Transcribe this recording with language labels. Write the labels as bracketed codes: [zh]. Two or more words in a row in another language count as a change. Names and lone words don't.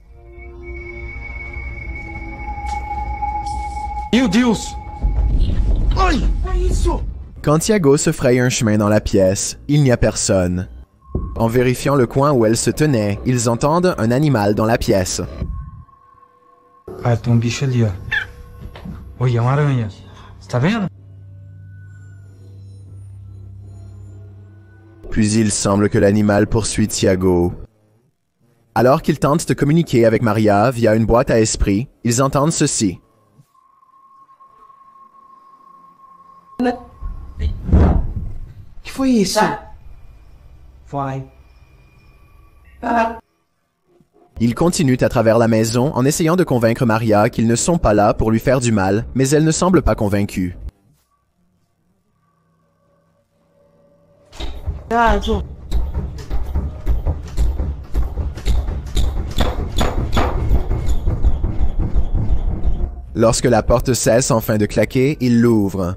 [pt] Meu Deus! Ai! [fr] Quand Thiago se fraye un chemin dans la pièce, il n'y a personne. En vérifiant le coin où elle se tenait, ils entendent un animal dans la pièce. [pt] Ah, tem bicho ali, ó. Oi, é uma aranha. Você tá vendo? [fr] Puis il semble que l'animal poursuit Thiago. Alors qu'ils tentent de communiquer avec Maria via une boîte à esprit, ils entendent ceci. [pt] Que foi isso? Vai. [fr] Ils continuent à travers la maison en essayant de convaincre Maria qu'ils ne sont pas là pour lui faire du mal, mais elle ne semble pas convaincue. Lorsque la porte cesse enfin de claquer, il l'ouvre.